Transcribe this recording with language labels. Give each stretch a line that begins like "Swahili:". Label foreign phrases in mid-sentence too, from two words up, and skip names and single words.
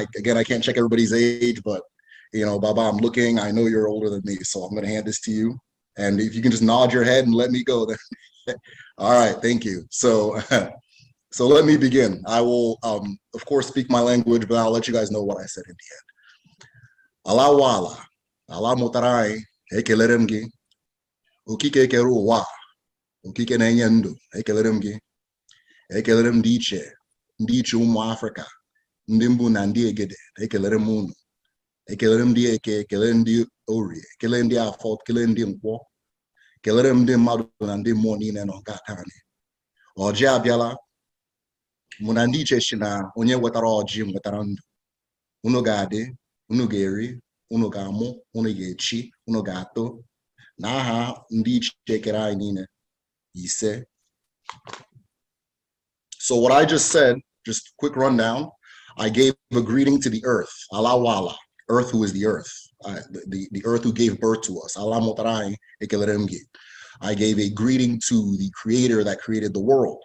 English: I can't check everybody's age, but, you know, Baba, I'm looking. I know you're older than me, so I'm going to hand this to you. And if you can just nod your head and let me go, then. All right, thank you. So, so let me begin. I will, of course, speak my language, but I'll let you guys know what I said in the end.
Igbo: Ala wala, ala mutarai, ekeleremgi, ukike keruwa, ukike nenyendu, ekeleremgi, ekelerem diche, ndiche umu Africa, ndimbu na ndi egede, ekelerem unu, ekelerem di eke, ekele ndi orie, ekele ndi afọ, ekele ndi nkwọ, kelerem ndị mmadụ na ndị mmụọ niile nọ nke aka anyị. Ọjị abịala, mụ na ndị iche si na onye wetara ọjị nwetara ndụ. Unu ga-adị, unu ga-eri, unu ga-amụ, unu ga-echi, unu ga-atọ, na aha ndị iche kere anyị niile ise.
English: So what I just said, just quick rundown, I gave a greeting to the earth,
Igbo: ala wala,
English: earth who is the earth. The earth who gave birth to us. I gave a greeting to the creator that created the world.